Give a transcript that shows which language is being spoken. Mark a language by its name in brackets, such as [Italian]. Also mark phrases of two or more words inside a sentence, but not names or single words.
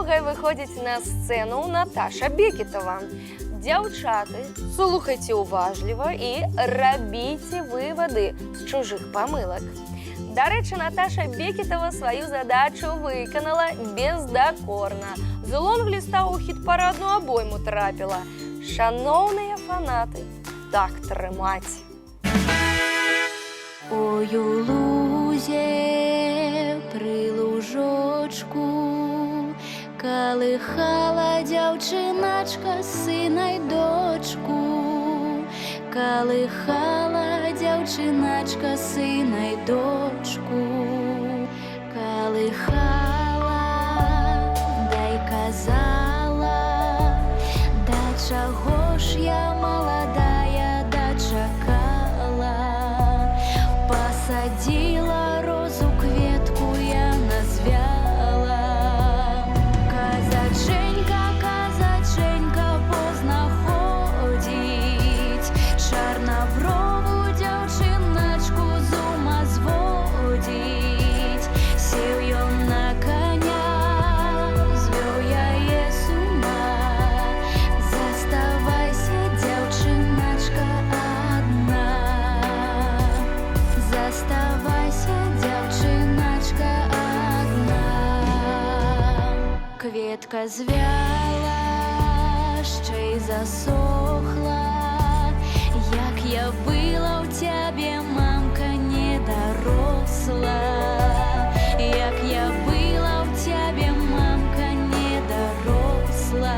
[Russian] выходит на сцену Наташа Бекетова. [Belarusian] Дзяўчаты, слухайте уважліва і рабіце выводы [Ukrainian] з чужих помилок. До речі, Наташа Бекетова свою задачу виконала бездокорно. З лонг-ліста у хіт-парадну обойму трапила. Шановні фанати, так тримать. [Belarusian] Ой, у лузе при лужочку калыхала дзяўчыначка сына й дочку. Калыхала дзяўчыначка сына й дочку. Калыхала, дай казала, да чаго ж я маладая дачакала. Посадила розу, кветку я назвяла. [Ukrainian] Казаченька, казаченька, поздно ходить. Чорноброву дзяўчыначку з ума зводить. [Belarusian] Сеў ён на коня, звёў яе з ума. Заставайся, дзяўчыначка, адна. Заставайся, дзяўчыначка, адна. Кветка звяла, [Ukrainian] ще й засохла. Як я была у тебе, мамка, не доросла. Як я была у тебе, мамка, не доросла.